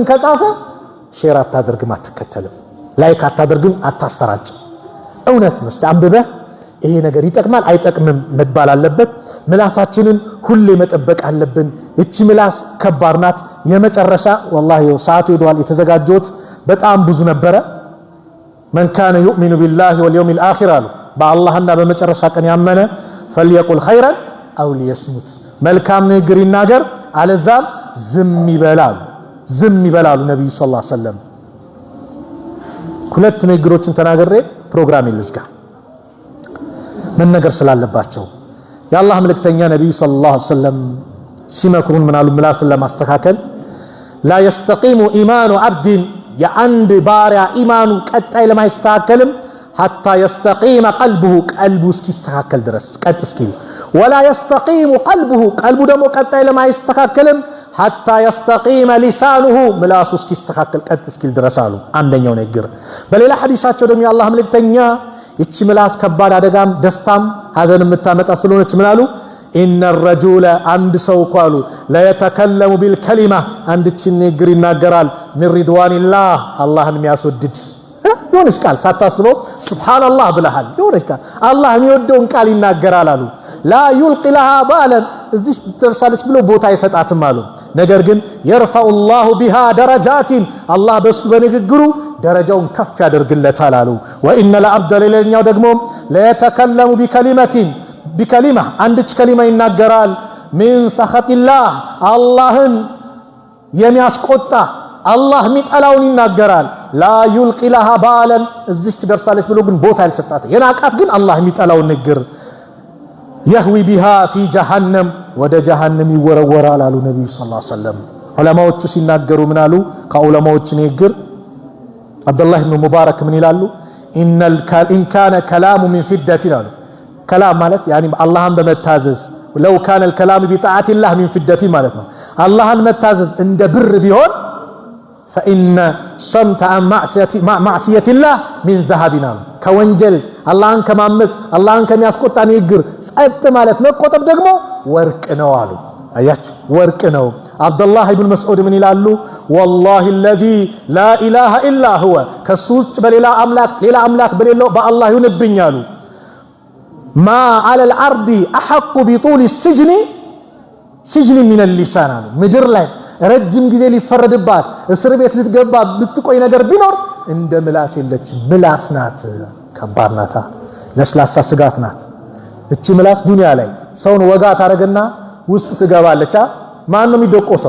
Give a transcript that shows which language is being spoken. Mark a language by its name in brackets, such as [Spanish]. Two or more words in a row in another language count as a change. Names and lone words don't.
[Amharic] ከጻፈ ሼር አታደርግም፣ አትከተልም፣ ላይክ አታደርግም፣ አታሰራጭ። እውነት ነው አንብበህ ይሄ ነገር ይጠቅማል አይጠቅምም መባል አለበት። ምላሳችንን ሁሌ መጠበቅ አለብን። እቺ ምላስ ከባድ ናት። የመጨረሻ ወላሂ ሰዓቱ ሄዷል። የተዘጋጀሁት በጣም ብዙ ነበረ። [Arabic] من كان يؤمن بالله واليوم الآخر [Amharic] አሉ በአላህና በመጨረሻ ቀን ያመነ [Arabic] فليقل خيرا أو ليصمت [Amharic] መልካም ንግግር ይናገር አለዛም ዝም ይበላሉ ነብዩ [Arabic] صلى الله عليه وسلم። [Amharic] ሁለት ንግግሮችን ተናግሬ ፕሮግራም ይልዝጋ መነገር ስላለባቸው የአላህ መልእክተኛ ነብዩ [Arabic] صلى الله عليه وسلم [Amharic] ሲመክሩን ምናሉ ምላስን ለማስተካከል [Arabic] لا يستقيم إيمان [Amharic] عبد የአንድ ባሪያ ኢማኑ ቀጣይ ለማይስተካከልም [Arabic] حتى يستقيم قلبه [Amharic] ቀልቡ እስኪስተካከል ድረስ ቀጥ እስኪል [Arabic] ولا يستقيم قلبه [Amharic] ቀልቡ ደግሞ ቀጣይ ለማይስተካከልም [Arabic] حتى يستقيم لسانه [Amharic] ምላሱ እስኪስተካከል ቀጥ እስኪል ድረስ አሉ። አንደኛው ንግግር። በሌላ ሐዲሳቸው ደግሞ የአላህ መልእክተኛ እቺ ምላስ ከባድ አደጋም ደስታም ሐዘን የምታመጣ ስለሆነች ምን አሉ? [Arabic] إن الرجل [Amharic] አንድ ሰው ቃሉ [Arabic] لا يتكلم بالكلمه [Amharic] አንድች ንግግር ይናገራል [Arabic] من رضوان الله [Amharic] አላህን የሚያስወድድ የሆነች ቃል ሳታስበው ሱብሃንአላህ ብለሃል የሆነች ቃል አላህ የሚወደውን ቃል ይናገራል አሉ። [Arabic] لا يلقي لها بالا [Amharic] እዚህ ተርሳለች ብሎ ቦታ አይሰጣትም አሉ። ነገር ግን [Arabic] يرفع الله بها درجات [Amharic] አላህ በሱ በንግግሩ ደረጃውን ከፍ ያደርግለታል አሉ። [Arabic] وان العبد [Amharic] ለኛው ደግሞ [Arabic] لا يتكلم بكلمه [Amharic] አንድች ከሊማ ይናገራል [Arabic] من سخط الله [Amharic] አላህን የሚያስቆጣ አላህ የሚጠላውን ይናገራል። [Arabic] لا يلقي لها بالا [Amharic] እዚህ ትደርሳለች ብሎ ግን ቦታ አልሰጣት የናቃት ግን አላህ የሚጠላውን ንግግር [Arabic] يهوي بها في جهنم [Amharic] ወደ جهنم ይወረወራል አሉ ነብዩ [Arabic] صلى الله عليه وسلم። [Amharic] ዑለማዎቹ ሲናገሩ ምን አሉ? ከዑለማዎች ንግግር አብዱላህ ኢብኑ ሙባረክ ምን ይላሉ? [Arabic] إن كان كلام من فدة [Amharic] አሉ። كلام ማለት يعني አላህን በመታዘዝ [Arabic] لو كان الكلام بطاعة الله من فدة [Amharic] ማለት ነው። አላህን መታዘዝ እንደ ብር ቢሆን [Arabic] فإن صمت عن معصية الله من ذهب [Amharic] ከወንጀል አላህን ከማመጽ አላህን ከሚያስቆጣ ንግግር ጸጥ ማለት መቆጠብ ደግሞ ወርቅ ነው አሉ። አያችሁ ወርቅ ነው። አብዱላህ ኢብኑ መስዑድ ምን ይላሉ? [Arabic] والله الذي لا اله الا هو [Amharic] ከሱ ውጭ በሌላ አምላክ በሌለው በአላህ ይሁንብኛሉ [Arabic] ما على الارض احق بطول السجن من اللسان [Amharic] አሉ። ምድር ላይ ረጅም ጊዜ ሊፈረድባት እስር ቤት ልትገባ ብትቆይ ነገር ቢኖር እንደ ምላስ የለችም። ምላስ ናት፣ ከባድ ናታ፣ ለስላሳ ስጋት ናት። እቺ ምላስ ዱንያ ላይ ሰውን ወጋ ታረገና ውስጥ ትገባለች። ማን ነው የሚደቆሰው?